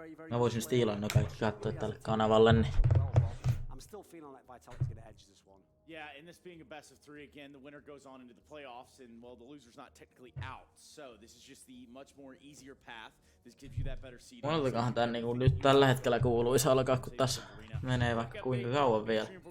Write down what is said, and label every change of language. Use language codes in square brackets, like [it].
[fi] Mä voisin stiilaa ne kaikki katsoa tälle kanavalle. Niin. [en] I'm still feeling like Vitality's gonna edge this one. Yeah, and this being a best of 3 again, the winner goes on into the playoffs, and well, the loser's not technically out. So this is just the much more easier path. This gives you that better seed. [fi] Moneltakohan tän niinku nyt tällä hetkellä kuuluisi alkaa, kun tässä menee vaikka kuinka kauan vielä.